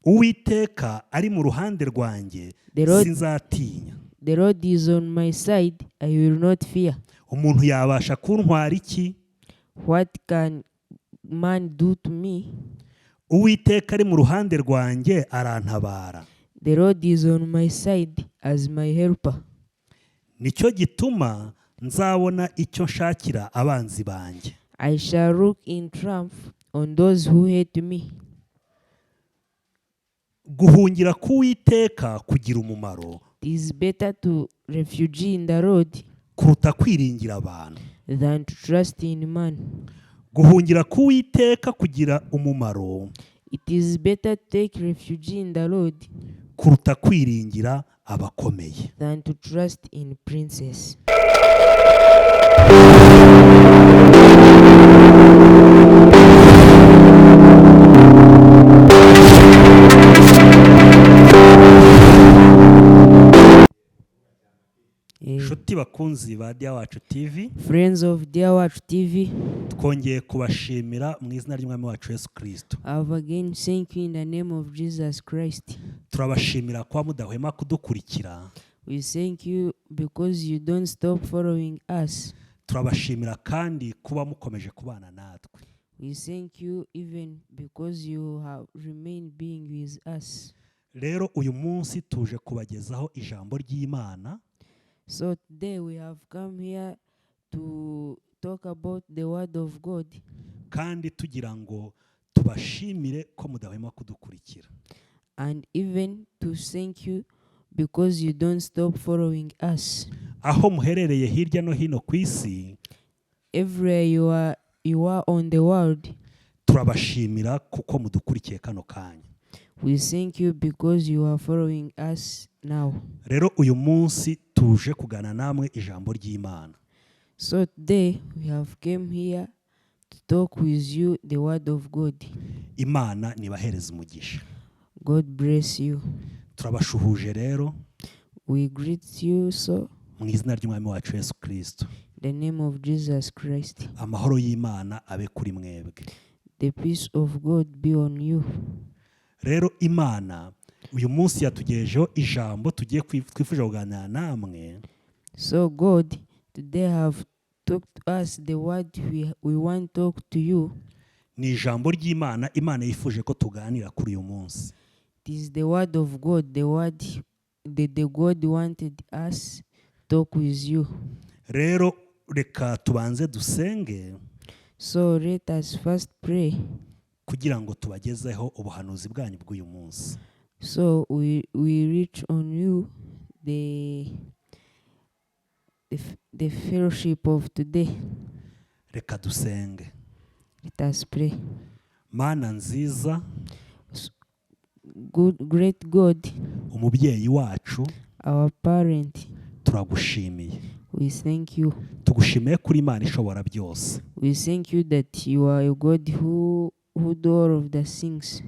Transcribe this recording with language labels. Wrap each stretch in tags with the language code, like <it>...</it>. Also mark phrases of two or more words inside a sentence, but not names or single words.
<rw>uwiteka ari mu ruhande rwanjye sinzatinya.</rw> <en>The Lord is on my side, I will not fear.</en> <rw>Umuntu yabasha kuntwara iki?</rw> <en>What can man do to me?</en> <rw>Uwiteka ari mu ruhande rwanjye arantabara.</rw> <en>The Lord is on my side as my helper.</en> <rw>Nicyo gituma nzabona icyo nshakira abanzi banjye.</rw> <en>I shall look in triumph on those who hate me.</en> <rw>Guhungira k'Uwiteka kugira umumaro.</rw> <en>It is better to refugee in the Lord</en> <rw>kuruta kwiringira abantu.</rw> <en>than to trust in man.</en> <rw>Guhungira k'Uwiteka kugira umumaro.</rw> <en>It is better to take refuge in the Lord</en> <rw>kuruta kwiringira abakomeye.</rw> <en>than to trust in princes.</en> <rw>Shuti bakunzi ba Dia Wacu TV,</rw> <en>Friends of Dia Wacu TV,</en> <rw>twongeye kubashimira mu izina ry'Umwami wacu Yesu Kristo.</rw> <en>I've again thank you in the name of Jesus Christ.</en> <rw>Turabashimira kwa mudahwema kudukurikira.</rw> <en>We thank you because you don't stop following us.</en> <rw>Turabashimira kandi kuba mukomeje kubana natwe.</rw> <en>We thank you even because you have remained being with us.</en> <rw>Rero uyu munsi tuje kubagezaho ijambo ry'Imana.</rw> <en>So today we have come here to talk about the word of God.</en> <rw>Kandi tugira ngo tubashimire ko mudahwema kudukurikira.</rw> <en>And even to thank you because you don't stop following us.</en> <rw>Aho muherereye hirya no hino ku isi,</rw> <en>everywhere you are on the world,</en> <rw>turabashimira kuko mudukurikiye kano kanya.</rw> <en>We thank you because you are following us now.</en> <rw>Rero uyu munsi tuje kugana namwe ijambo ry'Imana.</rw> <en>So today we have came here to talk with you the word of God.</en> <rw>Imana nibahereze umugisha.</rw> <en>God bless you.</en> <rw>Turabashuhuje rero.</rw> <en>We greet you so</en> <rw>mu izina ry'Umwami wacu Yesu Kristo.</rw> <en>the name of Jesus Christ.</en> <rw>Amahoro y'Imana abe kuri mwebwe.</rw> <en>The peace of God be on you.</en> <rw>Rero Imana uyu munsi yatugejejeho ijambo tugiye twifuje kuganira namwe.</rw> <en>So God today have talked to us the word we want to talk to you.</en> <rw>Ni ijambo ry'Imana Imana yifuje ko tuganira kuri uyu munsi.</rw> <en>It is the word of God, the word the God wanted us to talk with you.</en> <rw>Rero reka tubanze dusenge.</rw> <en>So let us first pray.</en> <rw>Kugira ngo tubagezeho ubuhanuzi bwanyu bw'uyu munsi.</rw> <en>So we reach on you the fellowship of today.</en> <rw>Reka dusenge.</rw> <en>Let us pray.</en> <rw>Mana nziza,</rw> <en>Good, great God,</en> <rw>umubyeyi wacu,</rw> <en>our parent,</en> <rw>turagushimiye.</rw> <en>we thank you.</en> <rw>Tugushimiye kuri Imana ishobora byose.</rw> <en>We thank you that you are a God who do all of the things.</en>